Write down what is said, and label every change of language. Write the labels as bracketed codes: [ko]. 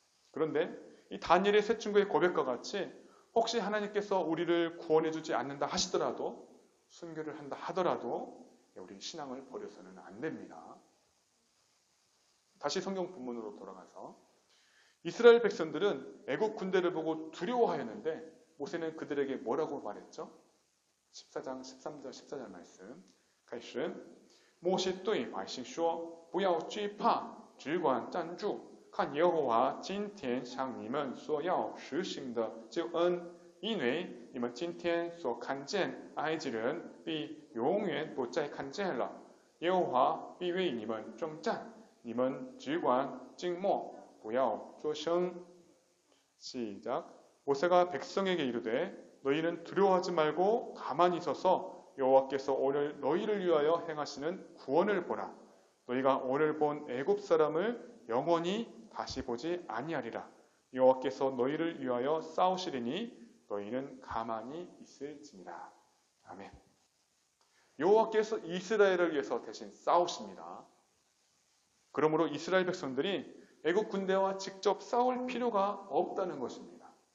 [ko] 그런데 이 다니엘의 세 친구의 고백과 같이 혹시 하나님께서 우리를 구원해 주지 않는다 하시더라도 순교를 한다 하더라도 우리 신앙을 버려서는 안 됩니다. 다시 성경 본문으로 돌아가서 이스라엘 백성들은 애국 군대를 보고 두려워하였는데 모세는 그들에게 뭐라고 말했죠? 14장 13절 14절 말씀 [zh] 开始摩西对百姓说不要惧怕只管站住看耶和华今天向你们所要实行的救恩因为你们今天所看见埃及人必永远不再看见了耶和华必为你们征战你们只管静默不要作声 [ko] 시작 모세가 백성에게 이르되 너희는 두려워하지 말고 가만히 서서 여호와께서 오늘 너희를 위하여 행하시는 구원을 보라. 너희가 오늘 본 애굽 사람을 영원히 다시 보지 아니하리라. 여호와께서 너희를 위하여 싸우시리니 너희는 가만히 있을지니라. 아멘. 여호와께서 이스라엘을 위해서 대신 싸우십니다. 그러므로 이스라엘 백성들이 애굽 군대와 직접 싸울 필요가 없다는 것입니다.